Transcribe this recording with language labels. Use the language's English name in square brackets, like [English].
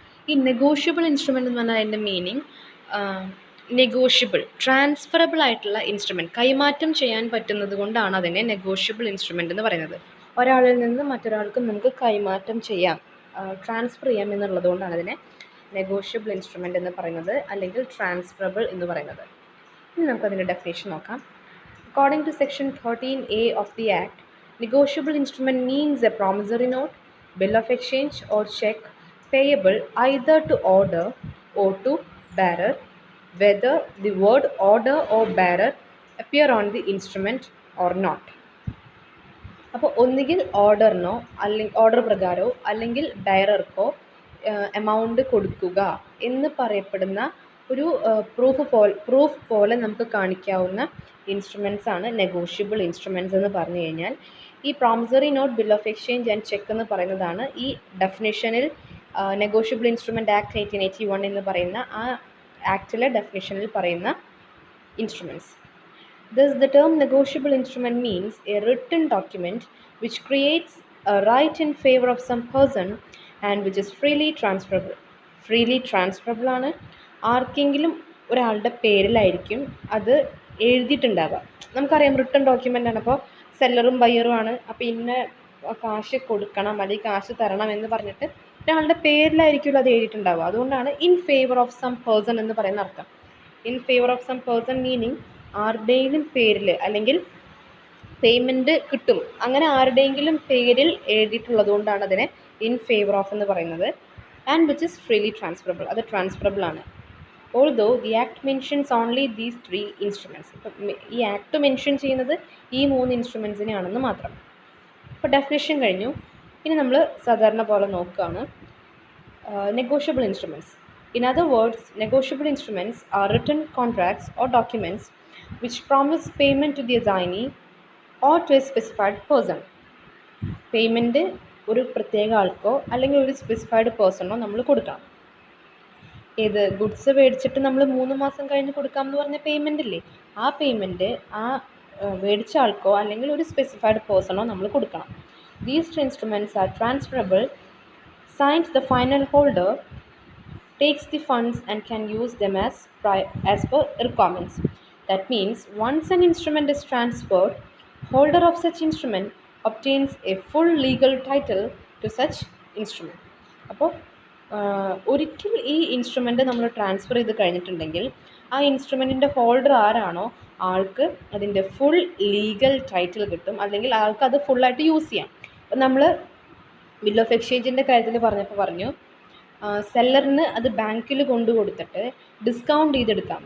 [Malayalam] ഈ negotiable instrument എന്ന് പറഞ്ഞാൽ അതിൻ്റെ മീനിങ് നെഗോഷ്യബിൾ, ട്രാൻസ്ഫറബിൾ ആയിട്ടുള്ള ഇൻസ്ട്രുമെൻറ്റ്, കൈമാറ്റം ചെയ്യാൻ പറ്റുന്നത് കൊണ്ടാണ് അതിനെ നെഗോഷ്യബിൾ ഇൻസ്ട്രുമെൻ്റ് എന്ന് പറയുന്നത്. ഒരാളിൽ നിന്ന് മറ്റൊരാൾക്ക് നമുക്ക് കൈമാറ്റം ചെയ്യാം, ട്രാൻസ്ഫർ ചെയ്യാം എന്നുള്ളത് കൊണ്ടാണ് അതിനെ നെഗോഷ്യബിൾ ഇൻസ്ട്രുമെൻ്റ് എന്ന് പറയുന്നത്, അല്ലെങ്കിൽ ട്രാൻസ്ഫറബിൾ എന്ന് പറയുന്നത്. ഇനി നമുക്കതിൻ്റെ ഡെഫിനേഷൻ നോക്കാം. [English] According to Section 13A of the Act, negotiable instrument means a promissory note, bill of exchange or check payable either to order or to bearer, whether the word order or bearer appear on the instrument or not. [Malayalam] അപ്പോൾ ഒന്നുകിൽ ഓർഡറിനോ അല്ലെങ്കിൽ order പ്രകാരമോ അല്ലെങ്കിൽ ബെയറർക്കോ amount കൊടുക്കുക എന്ന് പറയപ്പെടുന്ന ഒരു proof പോലെ നമുക്ക് കാണിക്കാവുന്ന ഇൻസ്ട്രുമെൻറ്റ്സ് ആണ് നെഗോഷ്യബിൾ ഇൻസ്ട്രുമെൻറ്റ്സ് എന്ന് പറഞ്ഞു കഴിഞ്ഞാൽ. ഈ promissory note, bill of exchange and check എന്ന് പറയുന്നതാണ് ഈ ഡെഫിനിഷനിൽ നെഗോഷ്യബിൾ ഇൻസ്ട്രുമെൻറ്റ് ആക്ട് 1881 എന്ന് പറയുന്ന ആ ആക്ടിലെ ഡെഫിനിഷനിൽ പറയുന്ന instruments. [English] Thus, the term negotiable instrument means a written document which creates a right in favor of some person and which is freely transferable. Freely transferable [Malayalam] ആണ്, ആർക്കെങ്കിലും ഒരാളുടെ പേരിലായിരിക്കും അത് എഴുതിയിട്ടുണ്ടാവുക. നമുക്കറിയാം റിട്ടൺ ഡോക്യുമെൻ്റ് ആണ്, അപ്പോൾ സെല്ലറും ബയ്യറും ആണ്, അപ്പോൾ ഇന്ന കാശ് കൊടുക്കണം അല്ലെങ്കിൽ കാശ് തരണം എന്ന് പറഞ്ഞിട്ട് ഒരാളുടെ പേരിലായിരിക്കുമല്ലോ അത് എഴുതിയിട്ടുണ്ടാവുക. അതുകൊണ്ടാണ് [English] in favour of some person [Malayalam] എന്ന് പറയുന്ന അർത്ഥം. In favour of some person meaning ആരുടെയെങ്കിലും പേരിൽ, അല്ലെങ്കിൽ പേയ്മെൻറ്റ് കിട്ടും അങ്ങനെ ആരുടെയെങ്കിലും പേരിൽ എഴുതിയിട്ടുള്ളത് കൊണ്ടാണ് അതിനെ ഇൻ ഫേവർ ഓഫ് എന്ന് പറയുന്നത്. [English] and which is freely transferable, [Malayalam] അത് ട്രാൻസ്ഫറബിൾ ആണ്. [English] Although the act mentions only these 3 instruments. [Malayalam] ഇപ്പം ഈ ആക്ട് മെൻഷൻ ചെയ്യുന്നത് ഈ 3 ഇൻസ്ട്രുമെൻറ്റ്സിനെയാണെന്ന് മാത്രം. അപ്പോൾ ഡെഫിനിഷൻ കഴിഞ്ഞു. ഇനി നമ്മൾ സാധാരണ പോലെ നോക്കുകയാണ് [English] Negotiable instruments. In other words, negotiable instruments are written contracts or documents which promise payment to the assignee or to a specified person. [Malayalam] Payment ഒരു പ്രത്യേക ആൾക്കോ അല്ലെങ്കിൽ ഒരു സ്പെസിഫൈഡ് പേഴ്സണോ നമ്മൾ കൊടുക്കണം. ഏത് ഗുഡ്സ് മേടിച്ചിട്ട് നമ്മൾ 3 മാസം കഴിഞ്ഞ് കൊടുക്കാമെന്ന് പറഞ്ഞ പേയ്മെൻ്റ് ഇല്ലേ, ആ പേയ്മെൻറ്റ് ആ മേടിച്ച ആൾക്കോ അല്ലെങ്കിൽ ഒരു സ്പെസിഫൈഡ് പേഴ്സണോ നമ്മൾ കൊടുക്കണം. [English] These two instruments are transferable. Since the final holder takes the funds and can use them as per requirements. That means once an instrument is transferred, holder of such instrument obtains a full legal title to such instrument. [Malayalam] അപ്പോൾ ഒരിക്കൽ ഈ instrument നമ്മൾ transfer ചെയ്ത് കഴിഞ്ഞിട്ടുണ്ടെങ്കിൽ ആ ഇൻസ്ട്രുമെൻറ്റിൻ്റെ holder ആരാണോ ആൾക്ക് അതിൻ്റെ ഫുൾ ലീഗൽ ടൈറ്റിൽ കിട്ടും, അല്ലെങ്കിൽ ആൾക്ക് അത് ഫുള്ളായിട്ട് യൂസ് ചെയ്യാം. അപ്പം നമ്മൾ ബിൽ ഓഫ് എക്സ്ചേഞ്ചിൻ്റെ കാര്യത്തിൽ പറഞ്ഞു സെല്ലറിന് അത് ബാങ്കിൽ കൊണ്ടു കൊടുത്തിട്ട് ഡിസ്കൗണ്ട് ചെയ്തെടുക്കാം.